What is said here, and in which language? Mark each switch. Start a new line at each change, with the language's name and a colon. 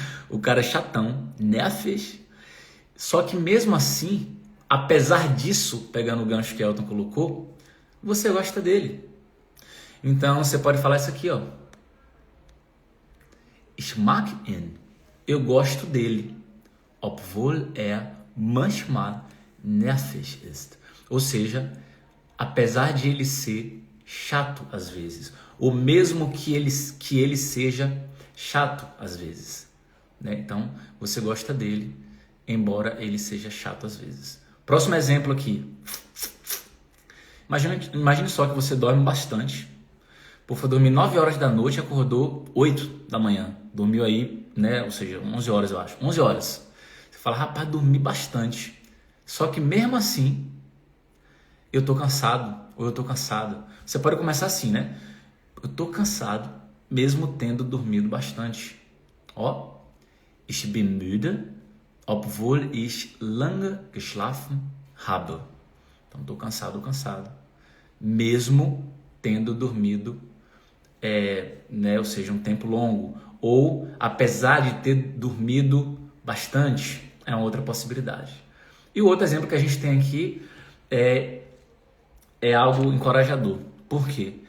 Portuguese: o cara é chatão, nervig. Só que mesmo assim, apesar disso, pegando o gancho que Elton colocou, você gosta dele. Então você pode falar isso aqui, ó.
German: Ich mag ihn.
Portuguese: Eu gosto dele.
German: Obwohl manchmal nervig ist.
Portuguese: Ou seja, apesar de ele ser chato às vezes, ou mesmo que ele seja chato às vezes, né? Então, você gosta dele, embora ele seja chato às vezes. Próximo exemplo aqui. Imagine só que você dorme bastante. Pô, foi dormir 9 horas da noite e acordou 8 da manhã. Dormiu aí, né? Ou seja, 11 horas eu acho. 11 horas. Você fala, rapaz, dormi bastante. Só que mesmo assim, eu tô cansado ou eu tô cansada. Você pode começar assim, né? Eu tô cansado, mesmo tendo dormido bastante.
German: Ó, ich bin müde, obwohl ich lange geschlafen habe.
Portuguese: Então, tô cansado, mesmo tendo dormido, né? Ou seja, um tempo longo. Ou apesar de ter dormido bastante, é uma outra possibilidade. E o outro exemplo que a gente tem aqui é algo encorajador. Por quê?